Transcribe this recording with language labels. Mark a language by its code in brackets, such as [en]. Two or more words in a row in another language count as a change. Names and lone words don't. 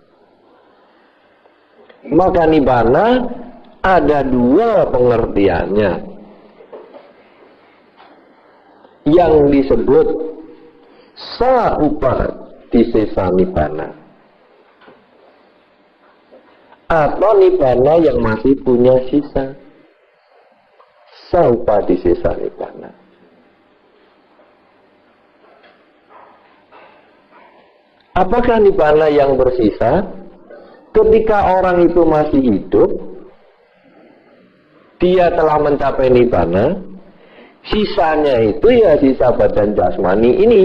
[id] Maka Nibbana ada dua pengertiannya. Yang disebut [pi] Sa-upadisesa Nibbana [id] atau Nibbana yang masih punya sisa. [pi] Sa-upadisesa Nibbana. [id] Apakah Nibbana yang bersisa? Ketika orang itu masih hidup, dia telah mencapai Nibbana, sisanya itu ya sisa badan jasmani ini.